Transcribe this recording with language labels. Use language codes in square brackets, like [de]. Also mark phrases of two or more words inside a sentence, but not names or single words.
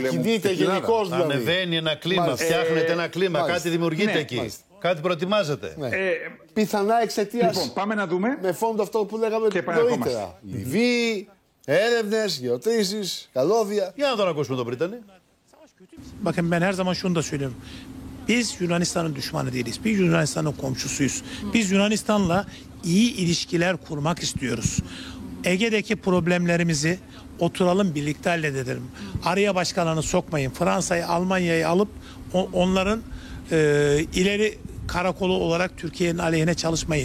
[el] Ανακοινείται γενικώς δηλαδή. Ανεβαίνει ένα κλίμα, φτιάχνεται ένα κλίμα, κάτι δημιουργείται εκεί. Κάτι προετοιμάζεται. Πιθανά εξαιτίας. Λοιπόν, πάμε να δούμε. Με φόντο αυτό που λέγαμε νωρίτερα. Λιβύη, έρευνες, γεωτρήσεις, καλώδια. Για να τον ακούσουμε τον Πρίτανη. [tr] Bakın ben her zaman şunu da söylüyorum. Biz Yunanistan'ın düşmanı değiliz. Biz Yunanistan'ın komşusuyuz. Biz Yunanistan'la iyi ilişkiler kurmak istiyoruz. Ege'deki problemlerimizi oturalım birlikte halledelim. Araya başkalarını sokmayın. Fransa'yı, Almanya'yı alıp onların ileri karakolu olarak Türkiye'nin aleyhine çalışmayın.